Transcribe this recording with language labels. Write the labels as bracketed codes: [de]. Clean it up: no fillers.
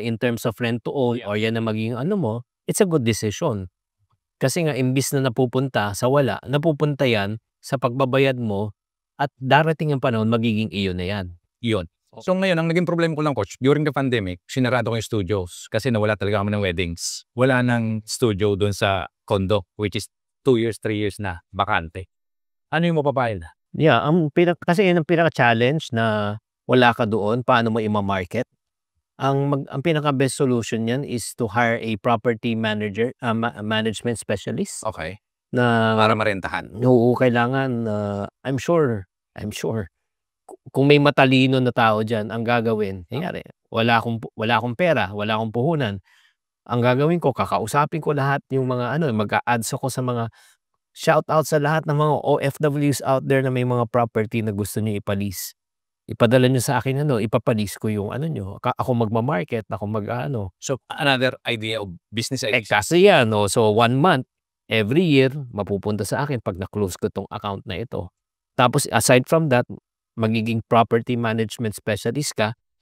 [en] In terms of rent to own or [tl] yan ang magiging mo, [en] it's a good decision. [tl] Kasi nga, imbis na napupunta sa wala, napupunta yan sa pagbabayad mo at darating ang panahon, magiging iyo na yan. Yun. So ngayon, ang naging problema ko lang, coach, [en] during the pandemic, [tl] sinarado ko yung studios kasi nawala talaga kami ng weddings. Wala nang studio doon sa condo, which is 2 years, 3 years na, bakante. Ano yung mapapayo na? Yeah, kasi yun ang pinaka-challenge na wala ka doon, paano mo ima-market. Ang pinaka-best solution niyan [en] is to hire a property manager, management specialist Okay. [tl] na Para marentahan. oo, kailangan, [en] I'm sure [tl] kung may matalino na tao diyan, ang gagawin, kunyari wala akong pera, wala akong puhunan, ang gagawin ko kakausapin ko lahat yung mga ano, mag-a-ads ako sa mga shoutout sa lahat ng mga OFWs out there na may mga property na gusto niyo ipa-lease. Ipadala niyo sa akin ano, ipapa-lease ko yung ano niyo, ako magma-market, ako mag-aano. [en] So, another idea of business Eh, ideas. [tl] kasi yan 'no, so 1 month, every year mapupunta sa akin 'pag na-close ko 'tong account na ito. Tapos aside from that, magiging property management specialist ka.